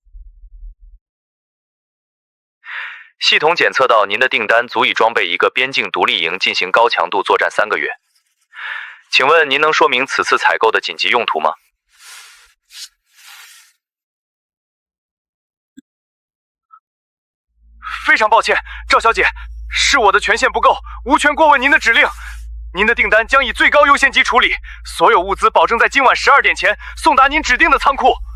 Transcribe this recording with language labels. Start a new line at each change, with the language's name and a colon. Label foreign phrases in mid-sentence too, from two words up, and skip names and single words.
Chinese: 系統檢測到您的訂單足以裝備一個邊境獨立營進行高強度作戰3個月。請問您能說明此次採購的緊急用途嗎？非常抱歉，趙小姐，是我的权限不够，无权过问您的指令。您的订单将以最高优先级處理，所有物資保證在今晚12點前送達您指定的倉庫。